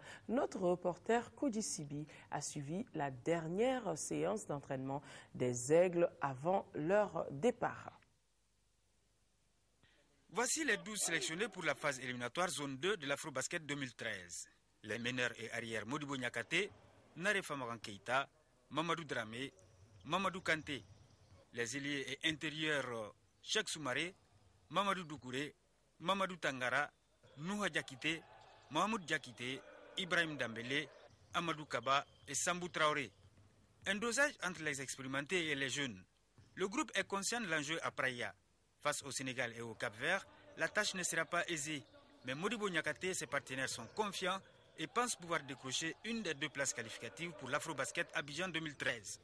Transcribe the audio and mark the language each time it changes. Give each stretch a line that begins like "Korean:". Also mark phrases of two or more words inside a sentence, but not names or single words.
French: Notre reporter Kodi Sibi a suivi la dernière séance d'entraînement des aigles avant leur départ. Voici les 12 sélectionnés pour la phase éliminatoire zone 2 de l'Afro-Basket 2013. Les meneurs et arrières Modibo Niakate, Nare Famaran Keïta, Mamadou Dramé, Mamadou Kanté. Les ailiers et intérieurs Cheikh Soumaré, Mamadou Doukouré, Mamadou Tangara, Nouha Diakité, Mahmoud Diakité, Ibrahim Dambélé, Amadou Kaba et Sambou Traoré. Un dosage entre les expérimentés et les jeunes. Le groupe est conscient de l'enjeu à Praia. Face au Sénégal et au Cap-Vert, la tâche ne sera pas aisée. Mais Modibo Niakate et ses partenaires sont confiants et pense pouvoir décrocher une des 2 places qualificatives pour l'Afro-Basket Abidjan 2013.